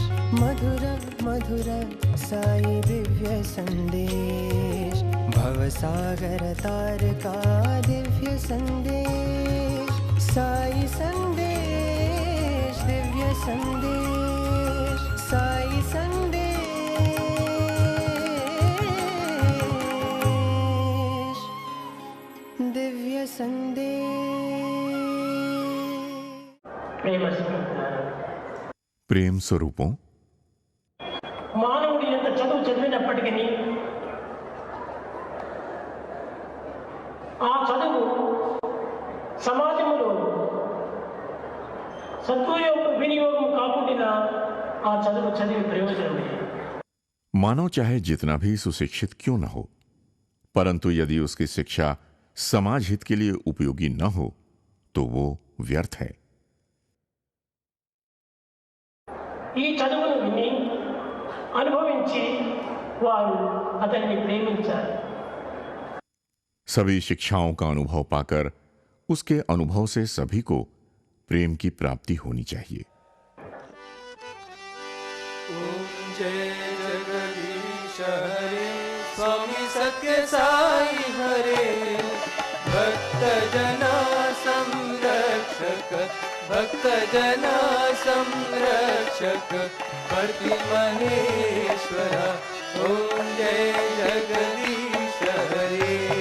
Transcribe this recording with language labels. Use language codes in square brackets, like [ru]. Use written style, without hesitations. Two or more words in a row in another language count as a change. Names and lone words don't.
[hi] मधुर मधुर साई दिव्य संदेश भवसागर तार का दिव्य संदेश साई संदेश दिव्य संदेश साई संदेश दिव्य संदेश [te] ప్రేమ స్వరూపం మానవుడు ఎంత చదువు చదివినప్పటికీ ఆ చదువు సమాజంలో వినియోగం కాకుండా ఆ చదువు చదివి ప్రయోజనం లేదు. [hi] मानव चाहे जितना भी सुशिक्षित क्यों न हो, परंतु यदि उसकी शिक्षा समाज हित के लिए उपयोगी न हो तो वो व्यर्थ है. [te] ఈ చదువును విని అనుభవించి వారు అతన్ని ప్రేమించారు. [hi] सभी शिक्षाओं का अनुभव पाकर उसके अनुभव से सभी को प्रेम की प्राप्ति होनी चाहिए. ओम जय जगदीश हरे स्वामी सत्य साई हरे भक्त जना संरक्षक भक्त जना संरक्षक प्रति महेश्वर ओम जय जगदीश हरे